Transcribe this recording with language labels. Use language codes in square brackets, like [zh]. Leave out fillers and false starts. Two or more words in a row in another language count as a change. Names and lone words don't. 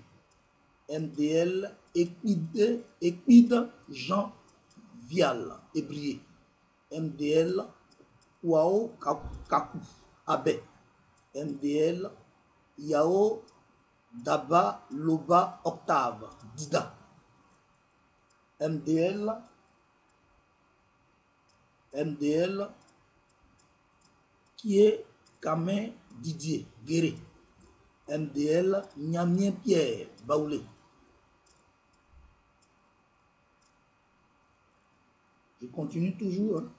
[fr] MDL Equide Jean Vial Ébrié. MDL Wao Kakou Abe. MDL Yao Daba Loba Octave Dida. MDL qui est Kamen Didier Guéré. MDL Niamien Pierre Baoulé. Je continue toujours, hein.